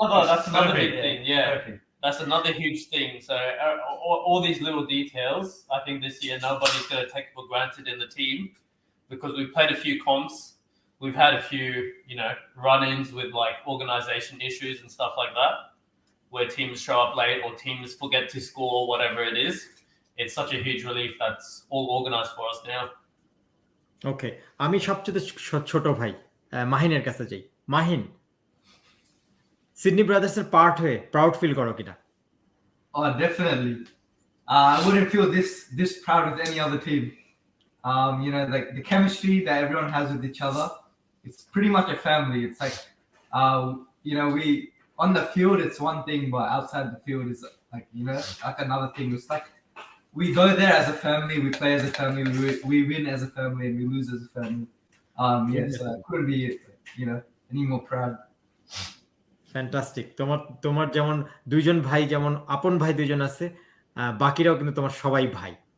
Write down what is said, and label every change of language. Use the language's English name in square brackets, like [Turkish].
[English] That's another big thing. Yeah. Perfect. That's another huge thing. So all these little details, I think this year nobody's going to take for granted in the team because we've played a few comps. We've had a few, run-ins with like organization issues and stuff like that, where teams show up late or teams forget to score, whatever it is. It's such a huge relief that's all organized for us now. [Bangla] ওকে আমি সবচেয়ে ছোট ভাই মাহিনের কাছে যাই Mahin Sydney ব্রাদার্সের part হয়ে proud feel করো কিনা [English] Oh, definitely. I wouldn't feel this proud with any other team. Like the chemistry that everyone has with each other, it's pretty much a family. It's like, we on the field it's one thing, but outside the field it's like like another thing. It's like we go there as a family, we play as a family, we win as a family, and we lose as a family. So I couldn't be any more proud. Fantastic. [Bangla] তোমার যেমন দুইজন ভাই, যেমন আপন ভাই দুইজন আছে, বাকিরাও কিন্তু তোমার সবাই ভাই।